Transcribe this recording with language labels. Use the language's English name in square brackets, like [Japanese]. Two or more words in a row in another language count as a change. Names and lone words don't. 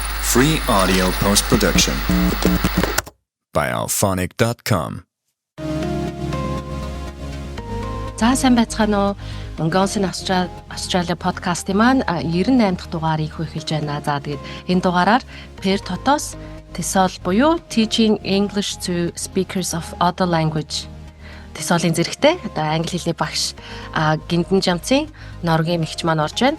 [English] Free audio post-production by alphonic.com. [Mongolian] За сайн байцгаана уу? Mongolian Australia podcast-ийн маань 98 дахь дугаарыг эхэлж байна. За тэгээд энэ дугаараар Per Totos TESOL буюу [English] Teaching English to Speakers of Other Language [Mongolian] TESOL-ийн зэрэгтэй одоо англи хэлний багш Гинтэн Жамцын Норгийн мэгч маань орж байна.